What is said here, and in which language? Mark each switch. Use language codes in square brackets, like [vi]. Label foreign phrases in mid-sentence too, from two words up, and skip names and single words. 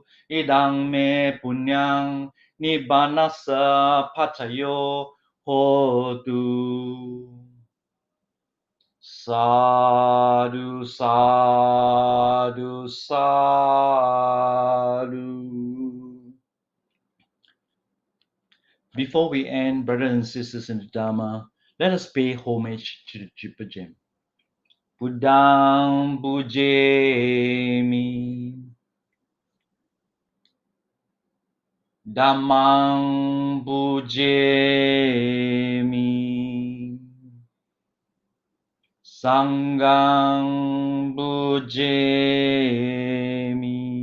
[pi] Idang me punyang nibbanasa pacayo hotu. Sadhu, sadhu, sadhu. [en] Before we end, brothers and sisters in the Dharma, let us pay homage to the Triple Gem. [pi] Buddhang Bujemi, Dhammang Bujemi, Sanghang Bujemi.